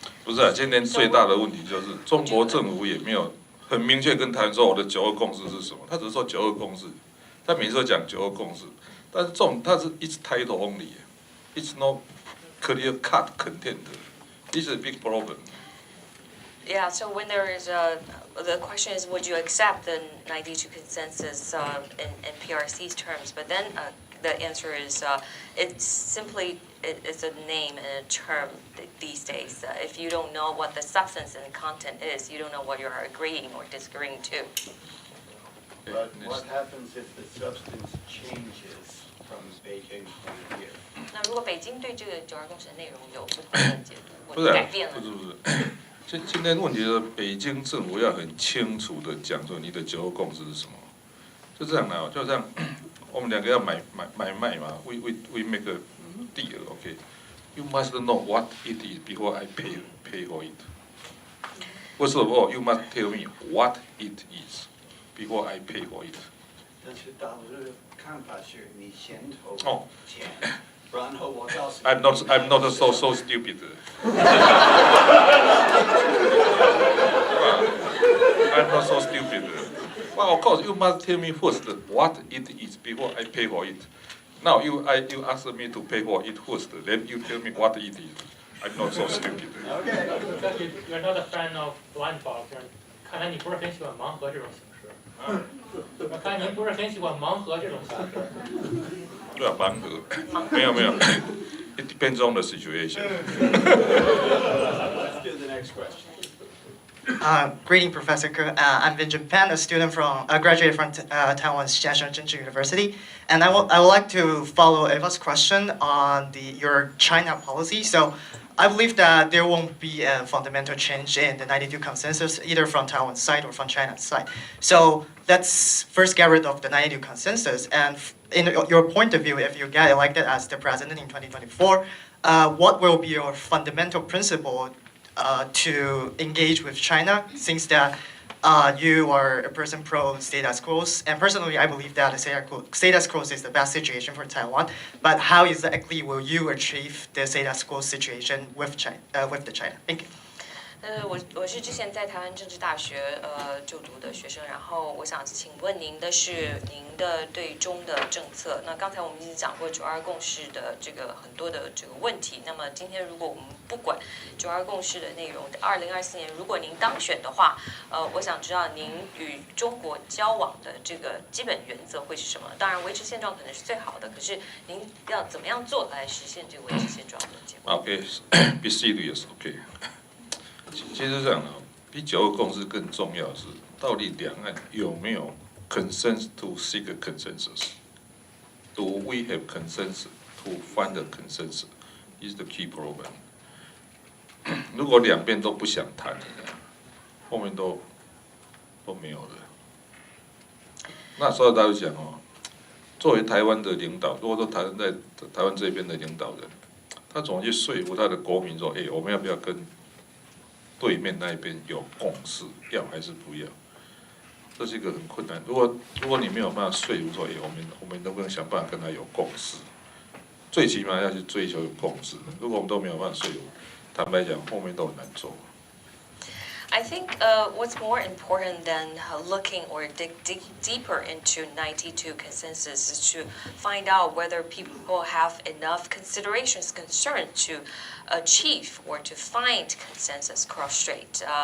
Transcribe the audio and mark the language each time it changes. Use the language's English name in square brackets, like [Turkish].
[Chinese] 不是啊，今天最大的问题就是中国政府也没有很明确跟台湾说我的92共识是什么，他只是说92共识，他每次都讲92共识，但是这种它是 [English] it's title only， it's no clear cut content， this is a big problem。 Yeah, so when there is the question is, would you accept the 92 consensus in PRC's terms? But then the answer is, it's simply, it's a name and a term these days. If you don't know what the substance and content is, you don't know what you're agreeing or disagreeing to. But what happens if the substance changes from Beijing's point of view? [Chinese] 那如果北京对这个92共识的内容有不同的解读不是或者改变了不，是，今天问题是北京政府要很清楚的讲说你的92共识是什么，就这样的，就这样，我们两个要买卖嘛， [English] we make a deal, okay? You must know what it is before I pay for it. First of all, you must tell me what it is before I pay for it. [Chinese] 但是大陆的看法是你先投钱，然后我告诉你。 [English] I'm not so stupid. I'm not so stupid. Well, of course, you must tell me first what it is before I pay for it. Now you ask me to pay for it first, then you tell me what it is. I'm not so stupid. You're not a fan of blind box， [Chinese] 看来你不是很喜欢盲盒这种形式。看来您不是很喜欢盲盒这种形式。对啊，盲盒，没有。 [English] It depends on the situation. Let's do the next question. Greeting, Professor Ke. I'm Vincent Pan, a student graduated from Taiwan's Jiaxing University, and I would like to follow Eva's question on your China policy. So, I believe that there won't be a fundamental change in the 92 consensus, either from Taiwan's side or from China's side. So, let's first get rid of the 92 consensus. And in your point of view, if you get elected as the president in 2024, what will be your fundamental principle to engage with China, since that you are a person pro status quo, and personally I believe that status quo is the best situation for Taiwan. But how exactly will you achieve the status quo situation with China? Thank you. [Chinese] 我是之前在台湾政治大学就读的学生，然后我想请问您的是您的对中的政策。那刚才我们已经讲过92共识的这个很多的这个问题。那么今天如果我们不管92共识的内容，2024年如果您当选的话，我想知道您与中国交往的这个基本原则会是什么？当然维持现状可能是最好的，可是您要怎么样做来实现这个维持现状的结果 [English] Okay, be serious, okay. [Chinese] 其实这样的，比92共识更重要的是，到底两岸有没有 [English] consensus to seek a consensus? Do we have consensus to find a consensus? Is the key problem. [Chinese] 如果两边都不想谈，后面都没有了。那所以大家讲哦，作为台湾的领导，如果说在台湾这边的领导人，他怎么去说服他的国民说，我们要不要跟对面那边有共识，要还是不要？这是一个很困难。如果你没有办法说服说，我们能不能想办法跟他有共识？最起码要去追求有共识。如果我们都没有办法说服，坦白讲，后面都很难做。 [English] I think what's more important than looking or dig deeper into 92 consensus is to find out whether people have enough considerations, concern to achieve or to find consensus cross-strait.